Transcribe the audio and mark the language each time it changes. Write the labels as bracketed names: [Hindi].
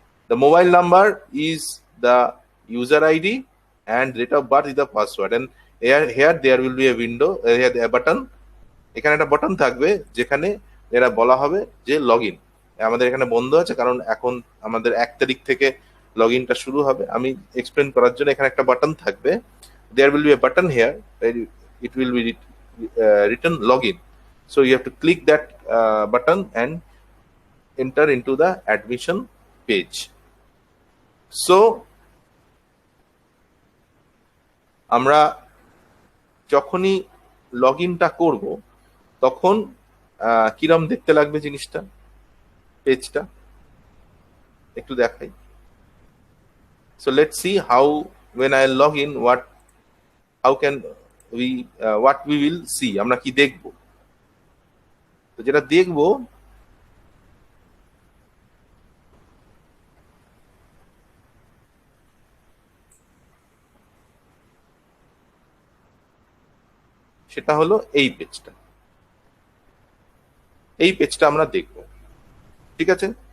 [English] The mobile number is the user ID and date of birth is the password. And here there will be a window, here a button. [Bangla] এখানে একটা button থাকবে যেখানে এরা বলা হবে যে log in. আমাদের এখানে বন্ধ আছে কারণ এখন আমাদের 1 তারিখ থেকে লগ ইনটা শুরু হবে। আমি এক্সপ্লেন করার জন্য এখানে একটা বাটন থাকবে, [English] There will be a button here, it will be written login. So you have to click that button and enter into the admission page. [Bangla] So আমরা যখনই লগ ইনটা করবো তখন কিরম দেখতে লাগবে জিনিসটা, পেজটা একটু দেখাই। [English] So let's see how when I log in how can we what we will see, [Bangla] আমরা কি দেখব। তো যেটা দেখব সেটা হলো এই পেজটা, এই পেজটা আমরা দেখব, ঠিক আছে।